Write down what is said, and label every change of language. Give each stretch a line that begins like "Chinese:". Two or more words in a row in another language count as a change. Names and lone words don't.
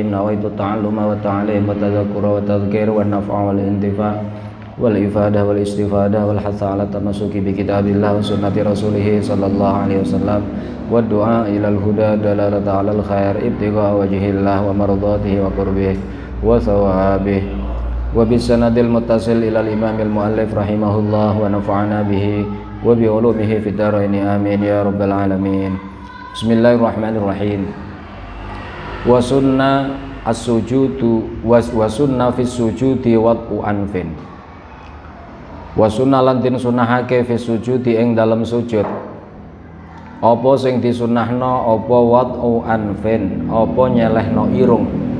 Arabic: نويت التعلم والتعليم والتذكر والتذكير والنفع والانتفاع والإفادة والاستفادة والحث على التمسك بكتاب الله وسنة رسوله صلى الله عليه وسلم والدعاء إلى الهدى دلالة على الخير ابتغاء وجه الله ومرضاته وقربه وثوابه وبالسند المتصل إلى الإمام المؤلف رحمه الله ونفعنا به وبعلومه في الدارين آمين يا رب العالمين. بسم الله الرحمن الرحيم. وسن السجود وسن في السجود وضع أنف.
Javanese: Wasunna lan tin sunahake
Arabic: في السجود
Javanese: ing dalem sujud. Apa sing disunahno apa
Arabic: وضع أنف,
Javanese: apa nyelehno irung.